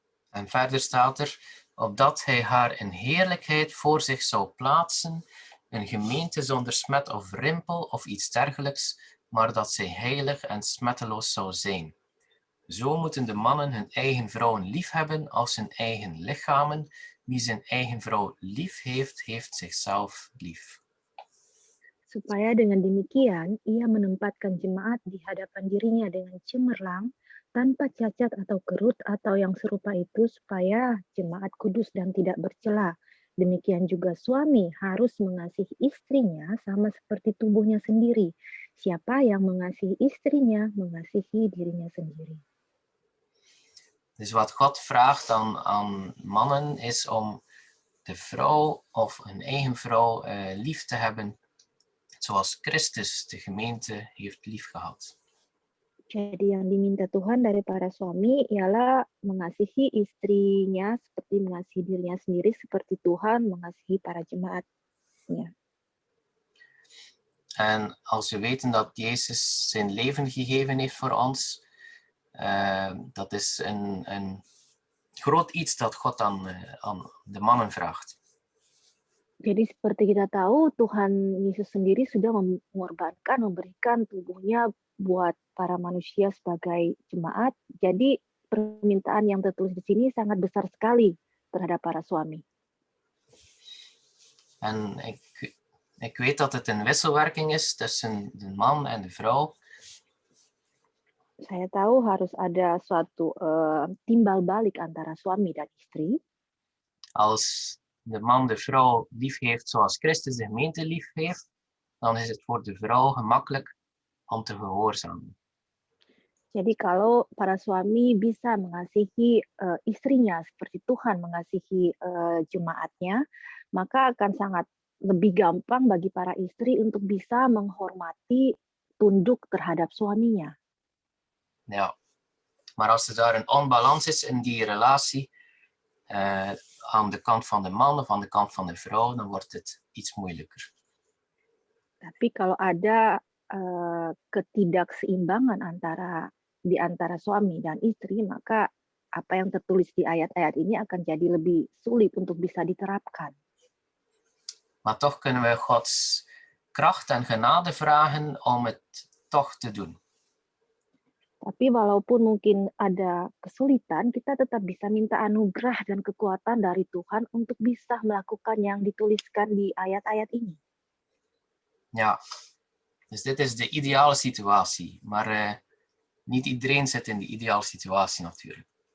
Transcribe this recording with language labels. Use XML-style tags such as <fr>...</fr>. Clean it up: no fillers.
<nl>En verder staat er, opdat hij haar in heerlijkheid voor zich zou plaatsen, een gemeente zonder smet of rimpel of iets dergelijks, maar dat zij heilig en smetteloos zou zijn. Zo moeten de mannen hun eigen vrouwen lief hebben als hun eigen lichamen. Wie zijn eigen vrouw lief heeft, heeft zichzelf lief.</nl> <id>Supaya dengan demikian, ia menempatkan jemaat di hadapan dirinya dengan cemerlang, tanpa cacat atau kerut atau yang serupa itu, supaya jemaat kudus dan tidak bercela. Demikian juga suami harus mengasihi istrinya sama seperti tubuhnya sendiri. Siapa yang mengasihi istrinya, mengasihi dirinya sendiri.</id> <nl>Dus wat God vraagt aan mannen is om de vrouw of hun eigen vrouw lief te hebben, zoals Christus de gemeente heeft liefgehad.</nl> <id>Jadi yang diminta Tuhan dari para suami ialah mengasihi istrinya seperti mengasihi dirinya sendiri, seperti Tuhan mengasihi para jemaatnya.</id> <nl>En als we weten dat Jezus zijn leven gegeven heeft voor ons, dat is een groot iets dat God aan de mannen vraagt.</nl> <id>Jadi seperti kita tahu, Tuhan Yesus sendiri sudah mengorbankan, memberikan tubuhnya buat para manusia sebagai jemaat. Jadi permintaan yang tertulis di sini sangat besar sekali terhadap para suami.</id> <nl>En ik weet dat het een wisselwerking is tussen de man en de vrouw.</nl> <id>Saya tahu harus ada suatu timbal balik antara suami dan istri.</id> <nl>Als de man de vrouw lief heeft zoals Christus de gemeente lief heeft, dan is het voor de vrouw gemakkelijk om te gehoorzamen.</nl> <id>Jadi kalau para suami bisa mengasihi istrinya seperti Tuhan mengasihi jemaatnya, maka akan sangat lebih gampang bagi para istri untuk bisa menghormati, tunduk terhadap suaminya.</id> <nl>Ja. Maar als er daar een onbalans is in die relatie, aan de kant van de man of aan de kant van de vrouw, dan wordt het iets moeilijker.</nl> <id>Tapi kalau ada ketidakseimbangan di antara suami dan istri, maka apa yang tertulis di ayat-ayat ini akan jadi lebih sulit untuk bisa diterapkan.</id> <nl>Maar toch kunnen we Gods kracht en genade vragen om het toch te doen.</nl> <id>Tapi walaupun mungkin ada kesulitan, kita tetap bisa minta anugerah dan kekuatan dari Tuhan untuk bisa melakukan yang dituliskan di ayat-ayat ini.</id> <nl>Ja, dus dit is de ideale situatie. Maar niet iedereen zit in de ideale situatie natuurlijk.</nl>